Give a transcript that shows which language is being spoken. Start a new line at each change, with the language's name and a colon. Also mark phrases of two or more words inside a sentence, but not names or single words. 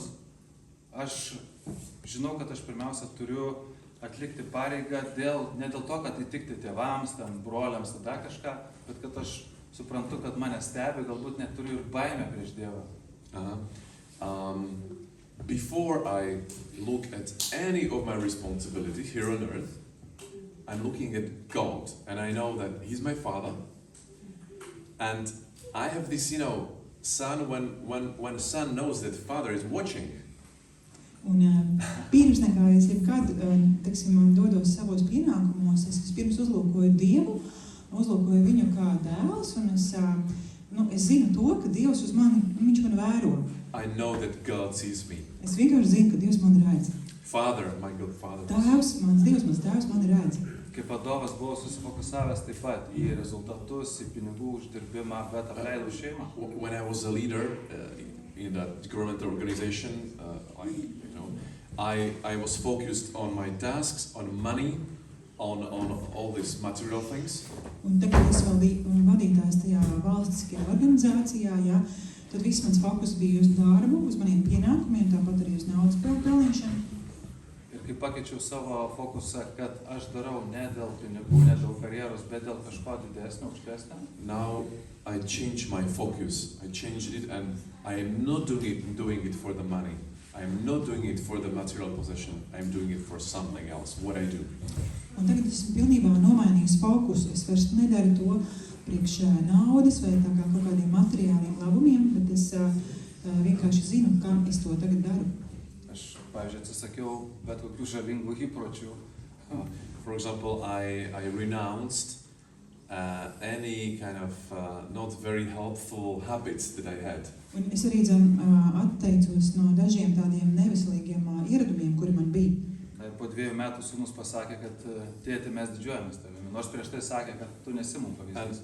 Lithuanian: Aš žinau, kad aš pirmiausia turiu atlikti pareigą ne dėl to, kad įtikti tėvams, broliams, tada kažką, bet kad aš suprantu, kad mane stebi, galbūt net turiu ir baimę prieš Dievą.
English: Before I look at any of my responsibilities here on earth, I'm looking at God, and I know that He's my Father, and I have this, son, when son knows that Father is watching,
Latvian: Un pirms nekā es jebkad, teiksim, dodos savos pienākumos, es pirms uzlūkoju Dievu, uzlūkoju viņu kā dēls, un es zinu to, ka Dievs uz mani, viņš man vēro.
English: I know that God sees me.
Latvian: Es vienkārši zinu, ka Dievs man redz.
English: Father, my good Father.
Latvian: Tēvs, mans Dievs, mans tēvs mani redz.
Lithuanian: Kaip vadovas buvau susifokusavęs taip pat į rezultatus, į pinigų uždirbimą, bet apleidau šeimą.
English: When I was a leader in that governmental organization, I was focused on my tasks, on money, on all these material things.
Latvian: Un tagad es vēl biju vadītājs tajā valstiskajā organizācijā, ja, tad viss mans fokus bija uz darbu, uz maniem pienākumiem, tāpat arī uz naudas pelnīšanu.
Lithuanian: Ir kai pakeičiau savo fokusą, kad aš darau ne dėl pinigų, ne dėl karjeros, bet dėl kažko didesnio, aukštesnio.
English: Now I changed my focus. I changed it, and I am not doing it for the money. I am not doing it for the material possession. I am doing it for something else. What I do.
Latvian: Un tagad esmu pilnībā nomainījis fokusu. Es vairs nedaru to priekš naudas vai tā kā kaut kādiem materiāliem labumiem, bet es vienkārši zinu, kā es to tagad daru.
Lithuanian: Aš, pavyzdžiui, atsisakiau bet kokių žalingų įpročių.
English: For example, I renounced any kind of not very helpful habits that I had.
Latvian: Un es arī atteicos no dažiem tādiem neveselīgiem ieradumiem, kuri man bija.
Lithuanian: Po 2 metų sūnus pasakė, kad tėti, mes didžiuojamės tavimi, nors prieš tai sakė, kad tu nesi mums pavyzdys.